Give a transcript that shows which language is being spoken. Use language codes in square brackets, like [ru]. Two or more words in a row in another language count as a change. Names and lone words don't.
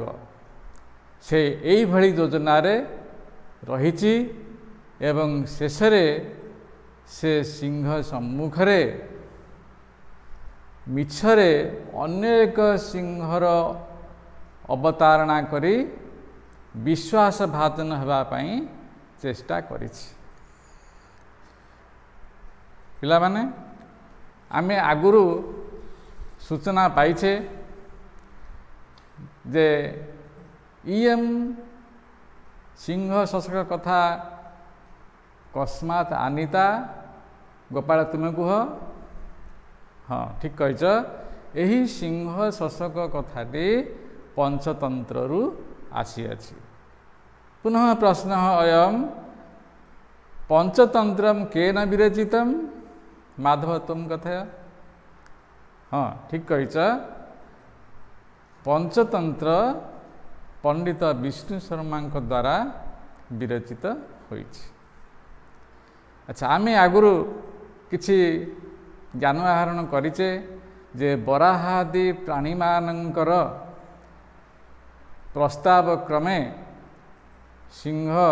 [or] ସେ ଏଇ ଭଳି ଯୋଜନା ରେ ରହିଛି ଏବଂ ଶେଷରେ ସେ ସିଂହ ସମ୍ମୁଖରେ ମିଛରେ ଅନେକ ସିଂହର ଅବତାରଣା କରି ବିଶ୍ୱାସଘାତନ ହେବା ପାଇଁ ଚେଷ୍ଟା କରିଛି। ପିଲା ମାନେ ଆମେ ଆଗରୁ ସୂଚନା ପାଇଛେ ଯେ [sa] इयम सिंह शशक कथा कस्मात् आनीता। [or] ଗୋପାଳ ତୁମେ କୁହ। ହଁ ଠିକ କହିଛ। ଏହି ସିଂହ ଶଶକ କଥାଟି ପଞ୍ଚତନ୍ତ୍ରରୁ ଆସି ଅଛି। [sa] पुनः प्रश्न अयम पंचतंत्रम केन विरचितम माधव तुम कथय। [or] ହଁ ଠିକ କହିଛ। ପଞ୍ଚତନ୍ତ୍ର ପଣ୍ଡିତ ବିଷ୍ଣୁ ଶର୍ମା ଦ୍ୱାରା ବିରଚିତ ହୋଇଛି। ଅଚ୍ଛା ଆମେ ଆଗରୁ କିଛି ଜ୍ଞାନ ଆହରଣ କରିଛେ ଯେ ବରାହାଦି ପ୍ରାଣୀ ମାନଙ୍କର ପ୍ରସ୍ତାବ କ୍ରମେ ସିଂହ